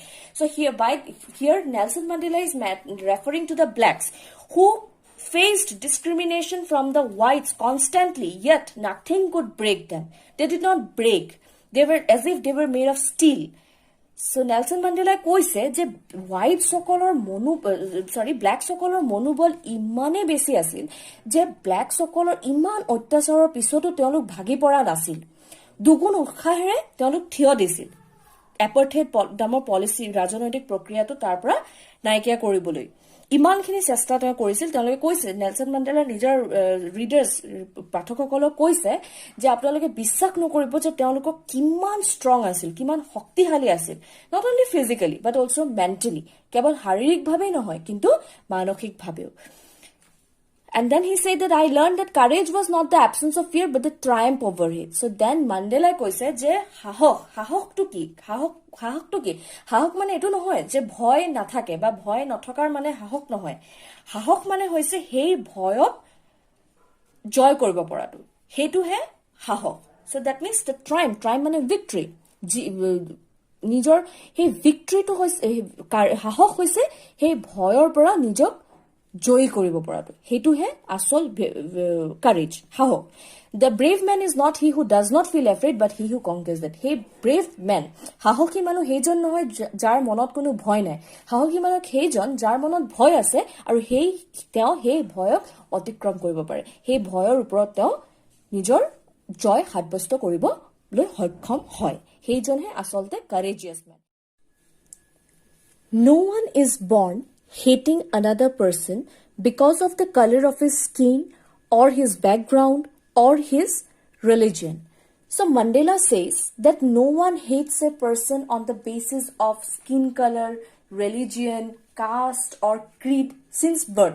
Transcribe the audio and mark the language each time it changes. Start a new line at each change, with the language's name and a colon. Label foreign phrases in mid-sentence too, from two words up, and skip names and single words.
English: So here Nelson Mandela is referring to the blacks who faced discrimination from the whites constantly, yet nothing could break them. They did not break. They were as if they were made of steel.
Assamese: So Nelson Mandela কৈছে যে হোৱাইট সকলৰ ব্লেক সকলৰ মনোবল ইমানে বেছি আছিল যে ব্লেক সকলৰ ইমান অত্যাচাৰৰ পিছতো তেওঁলোক ভাগি পৰা নাছিল। দুগুণ উৎসাহেৰে তেওঁলোক থিয় দিছিল এপাৰ্থেইড নামৰ পলিচি, ৰাজনৈতিক প্ৰক্ৰিয়াটো তাৰ পৰা নাইকিয়া কৰিবলৈ। ইমানখিনি চেষ্টা তেওঁ কৰিছিল। তেওঁলোকে কৈছে, নেলসন মেণ্ডেলাৰ নিজৰ ৰিডাৰ্ছ, পাঠকসকলক কৈছে যে আপোনালোকে বিশ্বাস নকৰিব যে তেওঁলোকক কিমান ষ্ট্ৰং আছিল, কিমান শক্তিশালী আছিল,
English: not only physically but also mentally,
Assamese: কেৱল শাৰীৰিকভাৱেই নহয় কিন্তু মানসিকভাৱেও।
English: And then he said that I learned that courage was not the absence of fear but the triumph over it.
Assamese: So then Mandela কৈছে যে সাহসটো কি সাহসটো কি সাহস মানে এটো নহয় যে ভয় নাথাকে বা ভয় নথকাৰ মানে সাহস নহয় সাহস মানে হৈছে সেই ভয়ক জয় কৰিব পৰাটো হেতু হে সাহস
English: so that means the triumph
Assamese: মানে victory নিজৰ সেই victoryটো হৈছে সাহস হৈছে সেই ভয়ৰ পৰা নিজক জয় কৰিব পৰাটো হেতু হে আসল courage সাহস
English: the brave man is not he who does not feel afraid but he who conquers that hey brave man
Assamese: সাহসী মানুহ হেজন নহয় যাৰ মনত কোনো ভয় নাই সাহসী মানুহ হেজন যাৰ মনত ভয় আছে আৰু তেওঁ সেই ভয়ক অতিক্ৰম কৰিব পাৰে সেই ভয়ৰ ওপৰত তেওঁ নিজৰ জয় সাব্যস্ত কৰিবলৈ সক্ষম হয় হেজনহে আসলতে
English: courageous man no one is born hating another person because of the color of his skin or his background or his religion. So Mandela says that no one hates a person on the basis of skin color, religion, caste or creed since birth.